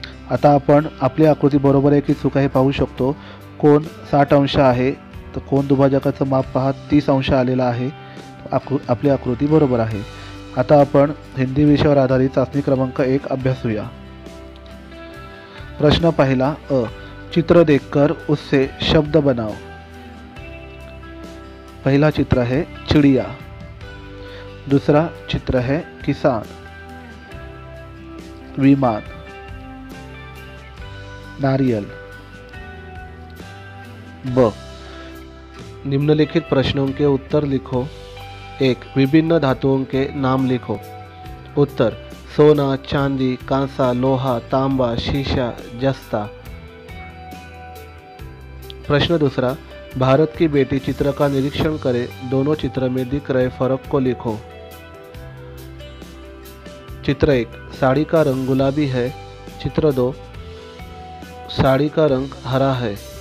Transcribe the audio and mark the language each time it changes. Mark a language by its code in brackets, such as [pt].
[mr] आता आपण आपली आकृती बरोबर आहे की चूक आहे पाहू शकतो. कोन 60 अंश आहे तर कोन दुभाजकाचं माप पहा 30 अंश आलेला आहे. आपली आकृती बरोबर आहे. आता आपण हिंदी विषयावर आधारित चाचणी क्रमांक 1 अभ्यासूया. प्रश्न पहिला अ. [hi] चित्र देखकर उससे शब्द बनाओ. पहला चित्र है चिड़िया. दूसरा चित्र है किसान, विमान, नारियल. ब. निम्नलिखित प्रश्नों के उत्तर लिखो. 1. विभिन्न धातुओं के नाम लिखो. उत्तर: सोना, चांदी, कांसा, लोहा, तांबा, शीशा, जस्ता. प्रश्न दूसरा: भारत की बेटी चित्र का निरीक्षण करें. दोनों चित्र में दिख रहे फर्क को लिखो. चित्र 1: साड़ी का रंग गुलाबी है. चित्र 2: साड़ी का रंग हरा है.